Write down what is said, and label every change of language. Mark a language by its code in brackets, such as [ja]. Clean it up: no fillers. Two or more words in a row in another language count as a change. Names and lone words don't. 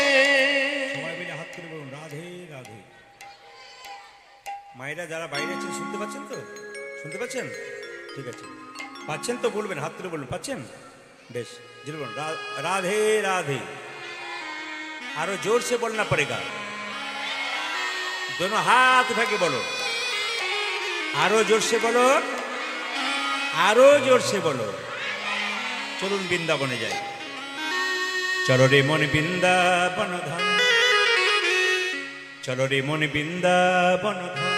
[bn] সবাই মিলে হাত তুলে বলুন রাধে রাধে। মায়েরা যারা বাইরে আছেন শুনতে পাচ্ছেন তো? শুনতে পাচ্ছেন? ঠিক আছে, পাচ্ছেন তো বলবেন, হাত তুলে বলুন পাচ্ছেন। বেশ, জোরে বলুন রাধে রাধে। [hi] আরো जोर से बोलना पड़ेगा, दोनों हाथ उठा के बोलो। आरो जोर से बोलो, आरो जोर से बोलो। [bn] চলুন বৃন্দাবনে যাই। চলো রে মন বৃন্দাবন ধাম, চলো রে মন বৃন্দাবন ধাম।